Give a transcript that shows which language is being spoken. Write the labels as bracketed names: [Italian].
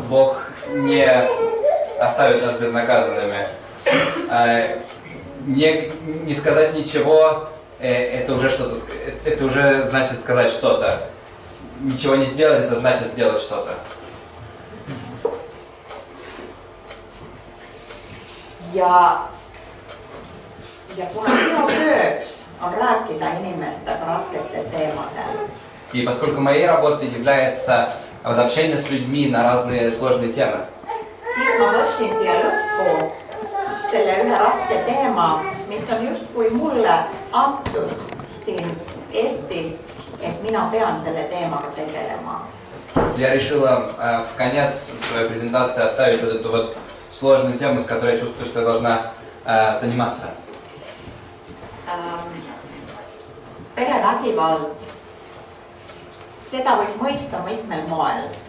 [Russian] Бог не оставит нас безнаказанными. Не сказать ничего, это уже что-то, это уже значит сказать что-то. Ничего не сделать, это значит сделать что-то». [Estonian] Ja kuna minu tööks on rääkida inimestega rasketel teemadel. [Russian] И поскольку моей работой является вот общение с людьми на разные сложные темы, [Estonian] Siis ma võtsin siia lõppu selle ühe raske teema, mis on justkui mulle antud siin Eestis, et mina pean selle teemaga tegelema. [Russian] я решила в конец своей презентации оставить вот эту вот сложную тему, с которой я чувствую, что я должна заниматься. [Estonian] Perevägivald, seda võib mõista mitmel moel.